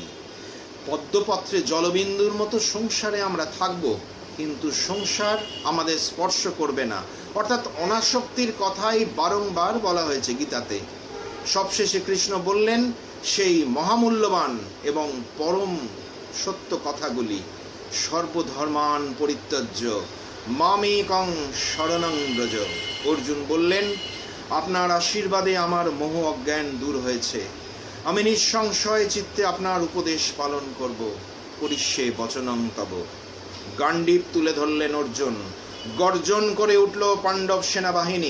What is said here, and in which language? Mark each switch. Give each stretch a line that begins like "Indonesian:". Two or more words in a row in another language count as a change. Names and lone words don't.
Bangla: পদ্মপত্রে জলবিন্দুর মতো সংসারে আমরা থাকব, কিন্তু সংসার আমাদের স্পর্শ করবে না, অর্থাৎ অনাসক্তির কথাই বারংবার বলা হয়েছে গীতাতে। সবশেষে কৃষ্ণ বললেন সেই মহামূল্যবান এবং পরম সত্য কথাগুলি,
Sanskrit: সর্বধর্মান পরিত্যজ্য মামেকং শরণং ব্রজ।
Bangla: অর্জুন বললেন, আপনার আশীর্বাদে আমার মোহ অজ্ঞান দূর হয়েছে, আমি নিঃসংশয় চিত্তে আপনার উপদেশ পালন করব,
Sanskrit: করিষ্যে বচনং তব।
Bangla: গান্ডীব তুলে ধরলেন অর্জুন। গর্জন করে উঠল পাণ্ডব সেনাবাহিনী।